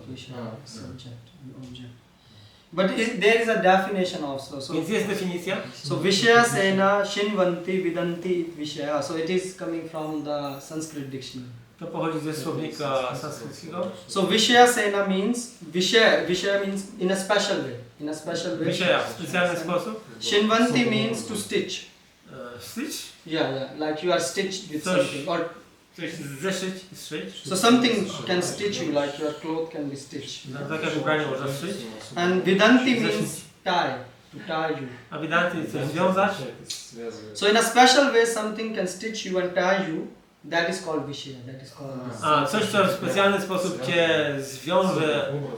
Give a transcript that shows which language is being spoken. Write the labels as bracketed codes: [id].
[en] Vishaya, subject, object. But there is a definition also. So, [pl] Więc jest definicja. [sa] so Vishaya Sena Shinvanti Vidanti Vishaya. [en] So it is coming from the Sanskrit dictionary. [pl] To pochodzi ze słownika sanskryckiego. [en] So Vishaya Sena means Vishaya means in a special way. In a special way. [pl] Vishaya w specjalny sposób. [en] Shinvanti means to stitch. Stitch? Yeah, like you are stitched with something. Or [pl] Coś zeszyć, zszyć. [en] so something can stitch you, like your cloth can be stitched. [pl] Tak jak ubranie można zszyć. [en] And Vidanti means tie, to tie you. [pl] A widanty coś związać. [en] So in a special way something can stitch you and tie you. That is called Vishaya. That is called this. [pl] A coś, co w specjalny sposób cię zwiąże